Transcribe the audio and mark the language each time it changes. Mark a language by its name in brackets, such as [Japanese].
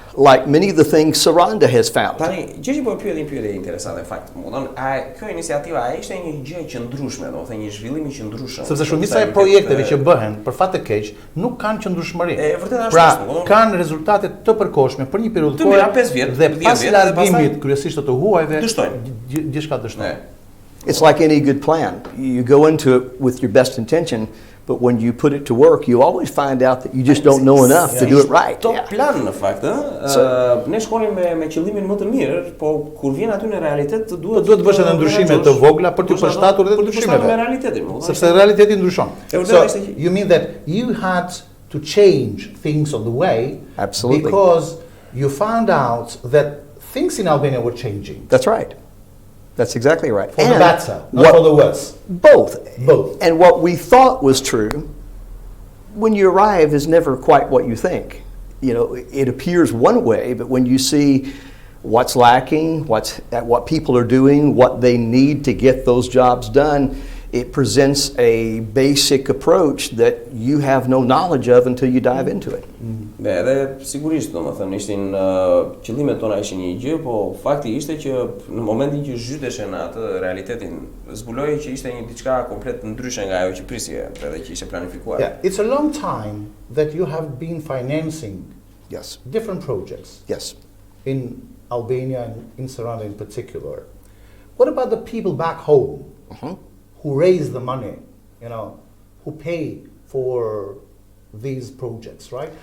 [English] like many of the things Saranda has found. [Albanian] Tani, gjë që po pyetje interesante fakt. Kjo iniciativa ishte një gjë e qëndrueshme, domethënë një zhvillim I qëndrueshëm. Sepse shumica e projekteve që bëhen për fat të keq nuk kanë qëndrueshmëri. Pra, kanë rezultate të përkohshme për një periudhë kohë dhe pas largimit kryesisht të huajve gjithçka dështon. [English] It's like any good plan. You go into it with your best intention, but when you put it to work, you always find out that you just don't know enough to do it right. [Albanian] Top plan në fakt, ne shkonim me qëllimin më të mirë, po kur vjen aty në realitet duhet të bësh edhe ndryshime të vogla për të përshtatur edhe ndryshimeve. Sepse realiteti ndryshon. [English] So you mean that you had to change things on the way. Absolutely. Because you found out that things in Albania were changing. That's right. That's exactly right. For the better, not for the worse. Both. Both. And what we thought was true, when you arrive, is never quite what you think. You know, it appears one way, but when you see what's lacking, what people are doing, what they need to get those jobs done, it presents a basic approach that you have no knowledge of until you dive into it. [Albanian] Edhe sigurisht domethënë ishin qëllimet tona ishin një gjë, po fakti ishte që në momentin që zhyteshe në atë realitetin, zbuloi që ishte një diçka komplet ndryshe nga ajo që prisje edhe që ishte planifikuar. [English] Yeah, it's a long time that you have been financing different projects. Yes. In Albania and in Saranda in particular. What about the people back home? Who raise the money, you know, who pay for these projects, right?